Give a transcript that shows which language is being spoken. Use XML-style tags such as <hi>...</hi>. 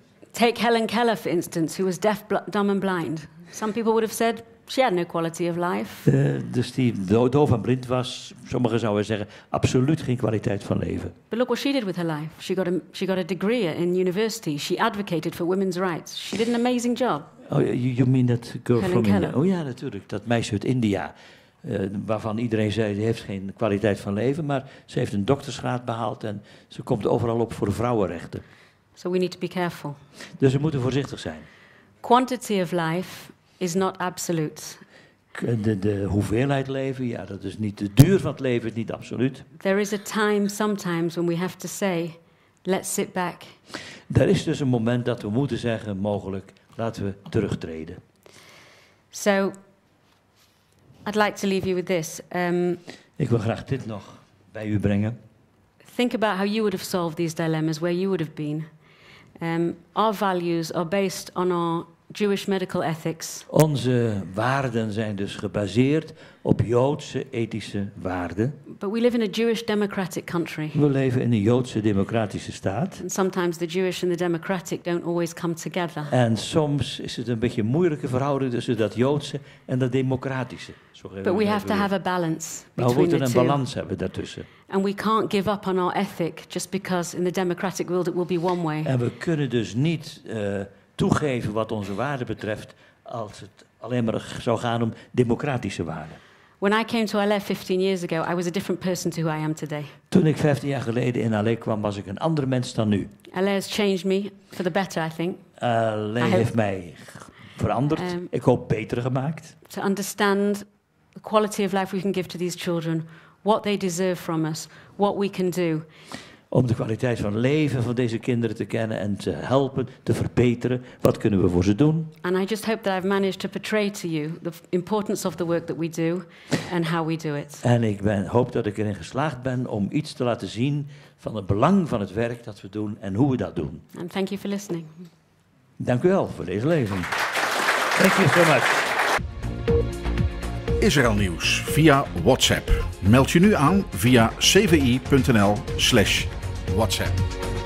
<en>Take Helen Keller, for instance, who was deaf, dumb and blind. Some people would have said she had no quality of life.</en> <nl>Dus die doof en blind was, sommigen zouden zeggen, absoluut geen kwaliteit van leven.</nl> <en>But look what she did with her life. She got a degree in university. She advocated for women's rights. She did an amazing job. Oh, you mean that girl Helen from Keller.</en> <nl>India? Oh ja, natuurlijk. Dat meisje uit India. Waarvan iedereen zei, die heeft geen kwaliteit van leven. Maar ze heeft een doktersgraad behaald en ze komt overal op voor vrouwenrechten.</nl> <en>So we need to be careful.</en> <nl>Dus we moeten voorzichtig zijn.</nl> <en>Quantity of life is not absolute.</en> <nl>De hoeveelheid leven, ja, dat is niet de duur van het leven, is niet absoluut.</nl> <en>There is a time sometimes when we have to say, let's sit back.</en> <nl>Er is dus een moment dat we moeten zeggen, mogelijk, laten we terugtreden.</nl> <en>So, I'd like to leave you with this.</en> <nl>Ik wil graag dit nog bij u brengen.</nl> <en>Think about how you would have solved these dilemmas, where you would have been. Our values are based on our Jewish medical ethics.</en> <nl>Onze waarden zijn dus gebaseerd op Joodse ethische waarden.</nl> <en>But we live in a Jewish democratic country.</en> <nl>We leven in een Joodse democratische staat.</nl> <en>And sometimes the Jewish and the democratic don't always come together.</en> <nl>En soms is het een beetje een moeilijke verhouding tussen dat Joodse en dat democratische.</nl> <en>But we have to have a balance</en> <nl>Maar we</nl> <en>between</en> <nl>moeten</nl> <en>the</en> <nl>een</nl> <en>two.</en> <nl>balans hebben daartussen.</nl> <en>And we can't give up on our ethic just because in the democratic world it will be one way.</en> <nl>En we kunnen dus niet toegeven wat onze waarden betreft als het alleen maar zou gaan om democratische waarden.</nl> <en>When I came to Aleh 15 years ago, I was a different person to who I am today.</en> <nl>Toen ik 15 jaar geleden in Aleh kwam, was ik een andere mens dan nu.</nl> <en>Aleh has changed me for the better, I think.</en> <nl>Aleh heeft mij veranderd. Ik hoop beter gemaakt.</nl> <en>To understand the quality of life we can give to these children, what they deserve from us, what we can do.</en> <nl>Om de kwaliteit van leven van deze kinderen te kennen en te helpen, te verbeteren. Wat kunnen we voor ze doen?</nl> <en>And I just hope that I've managed to portray to you the importance of the work that we do and how we do it.</en> <nl>En ik hoop dat ik erin geslaagd ben om iets te laten zien van het belang van het werk dat we doen en hoe we dat doen.</nl> <en>And thank you for listening.</en> <nl>Dank u wel voor deze lezing.</nl> <en>Thank you so much.</en> <nl>Israël nieuws via WhatsApp. Meld je nu aan via cvi.nl/WhatsApp.</nl>